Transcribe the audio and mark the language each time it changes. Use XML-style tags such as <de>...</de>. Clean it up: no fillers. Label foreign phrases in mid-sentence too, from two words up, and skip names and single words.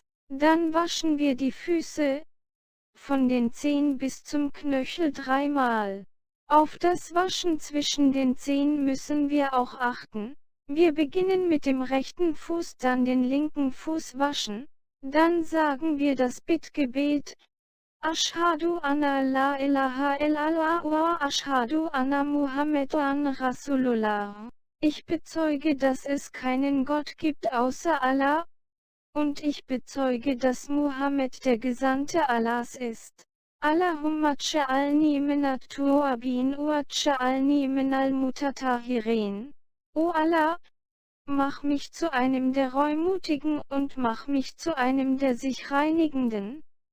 <de>Dann waschen wir die Füße, von den Zehen bis zum Knöchel 3-mal. Auf das Waschen zwischen den Zehen müssen wir auch achten. Wir beginnen mit dem rechten Fuß, dann den linken Fuß waschen. Dann sagen wir das Bittgebet:</de> <ar>أشهد أن لا إله إلا الله وأشهد أن محمدا رسول الله.</ar> <de>Ich bezeuge, dass es keinen Gott gibt außer Allah, und ich bezeuge, dass Muhammad der Gesandte Allahs ist.</de> <ar>اللهم اجعلني من التوابين واجعلني من المتطهرين.</ar> <de>O Allah, mach mich zu einem der Reumütigen und mach mich zu einem der sich Reinigenden.</de>